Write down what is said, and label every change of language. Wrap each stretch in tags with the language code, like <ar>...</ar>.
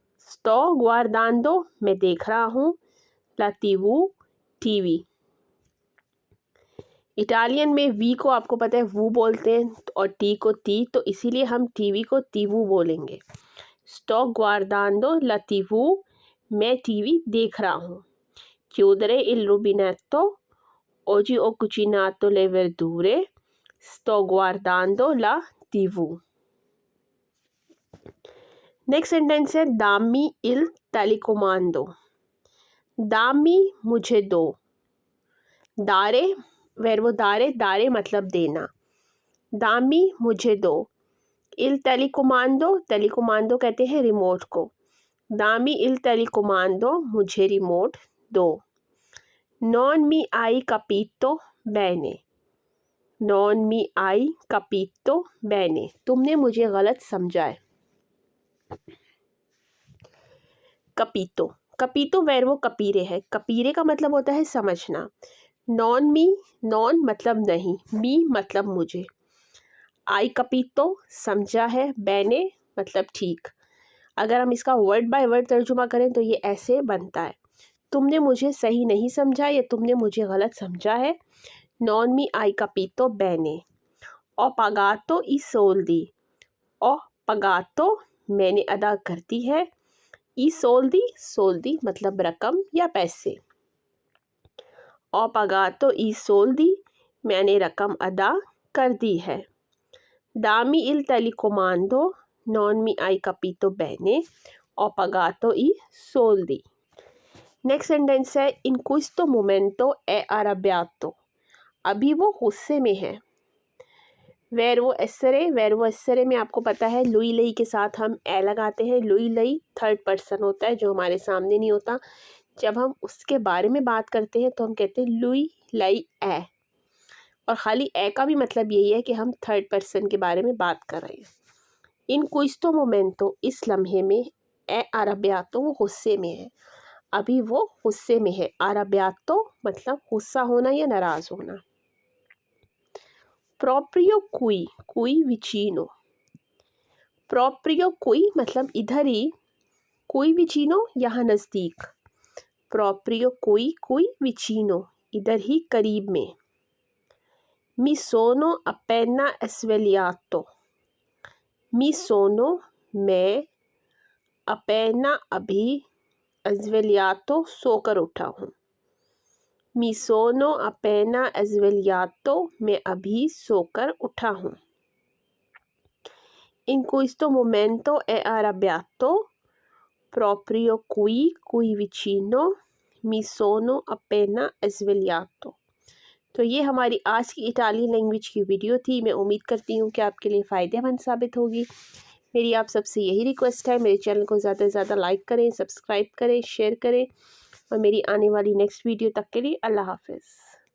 <it>Sto guardando</it> <hi>मैं देख रहा हूँ,</hi> <it>la TV</it> <hi>टीवी। इटालियन में वी को आपको पता है वो बोलते हैं और टी को ती, तो इसीलिए हम टीवी को तीवू बोलेंगे।</hi> <it>Sto guardando la TV,</it> <hi>मैं टीवी देख रहा हूँ।</hi> <it>Chiudere il rubinetto, oggi ho cucinato le verdure, sto guardando la TV।</it> <hi>Next sentence है दामी इल telecomando। दामी मुझे दो, दारे वर्बो दारे, दारे मतलब देना, दामी मुझे दो। इल telecomando, telecomando कहते हैं रिमोट को, दामी इल telecomando मुझे रिमोट दो।</hi> <it>Non mi hai capito bene, non mi hai capito bene</it> <hi>तुमने मुझे गलत समझा है। कपीतो, कपीतो वर्बो कपीरे है, कपीरे का मतलब होता है समझना। नॉन मी, नॉन मतलब नहीं, मी मतलब मुझे, आई कपीतो समझा है, बैने मतलब ठीक। अगर हम इसका वर्ड बाय वर्ड तर्जुमा करें तो ये ऐसे बनता है, तुमने मुझे सही नहीं समझा या तुमने मुझे गलत समझा है। नॉन मी आई कपीतो बैने। ओ पगातो ई सोल्दी, ओ पगातो मैंने अदा कर दी है, ई सोल्दी, सोल्दी मतलब रकम या पैसे। ओ पगातो ई सोल्दी मैंने रकम अदा कर दी है।</hi> <it>दामी इल telecomando, non mi hai capito bene, ho pagato i soldi।</it> <hi>Next sentence है इन</hi> <it>questo momento è arrabbiato,</it> <hi>अभी वो गुस्से में है। वर्बो एस्सरे में आपको पता है लुई लई के साथ हम ए लगाते हैं। लुई लई थर्ड पर्सन होता है जो हमारे सामने नहीं होता, जब हम उसके बारे में बात करते हैं तो हम कहते हैं लुई लई ए, और ख़ाली ए का भी मतलब यही है कि हम थर्ड पर्सन के बारे में बात कर रहे हैं। इन</hi> <it>questo momento</it> <hi>इस लम्हे में, ए arrabbiato वो गुस्से में है, अभी वो गुस्से में है। arrabbiato मतलब गुस्सा होना या नाराज़ होना।</hi> <it>proprio qui, qui vicino, proprio qui</it> <hi>मतलब इधर ही,</hi> <it>qui vicino</it> <hi>यहाँ नज़दीक,</hi> <it>proprio qui, qui vicino</it> <hi>इधर ही करीब में।</hi> <it>mi sono appena svegliato, mi sono</it> <hi>मैं,</hi> <it>appena</it> <hi>अभी,</hi> <it>svegliato</it> <hi>सोकर उठा हूँ।</hi> <it>mi sono appena svegliato</it> <hi>मैं अभी सोकर उठा हूँ।</hi> <it>in questo momento è arrabbiato, proprio qui, qui vicino, mi sono appena svegliato।</it> <hi>तो ये हमारी आज की इटालियन लैंग्वेज की वीडियो थी। मैं उम्मीद करती हूँ कि आपके लिए फ़ायदेमंद साबित होगी। मेरी आप सबसे यही रिक्वेस्ट है, मेरे चैनल को ज़्यादा से ज़्यादा लाइक करें, सब्सक्राइब करें, शेयर करें, और मेरी आने वाली नेक्स्ट वीडियो तक के लिए अल्लाह हाफ़िज़।</hi>